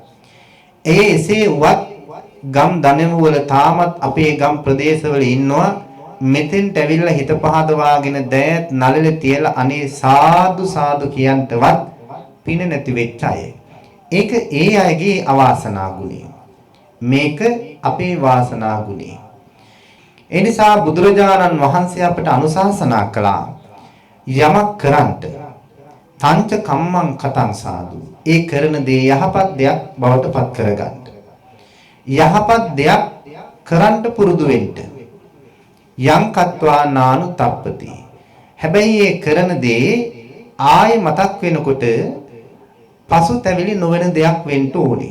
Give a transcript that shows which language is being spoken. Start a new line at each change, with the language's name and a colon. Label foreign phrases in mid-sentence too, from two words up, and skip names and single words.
Sinhala: එසේ වත් ගම් දනම වල තාමත් අපේ ගම් ප්‍රදේශවල ඉන්නවා මෙතෙන්ට ඇවිල්ලා හිත පහදවාගෙන දෑත් නළල තියලා අනේ සාදු සාදු කියන්ටවත් පින නැති වෙච්ච අය. ඒක ඒ අයගේ අවාසනා ගුණය. මේක අපේ වාසනා ගුණය. ඒ නිසා බුදුරජාණන් වහන්සේ අපට අනුශාසනා කළා යමක් කරන්ට
Pali: තංච කම්මං කතං සාදු.
Sinhala: ඒ කරන දේ යහපත් දෙයක් බවට පත් කරගන්න. යහපත් දෙයක් කරන්ට පුරුදු වෙන්න.
Pali: යං කତ୍වා නානු තප්පති.
Sinhala: හැබැයි ඒ කරන දේ ආයෙ මතක් වෙනකොට පසුතැවිලි නොවන දෙයක් වෙන්න ඕනේ.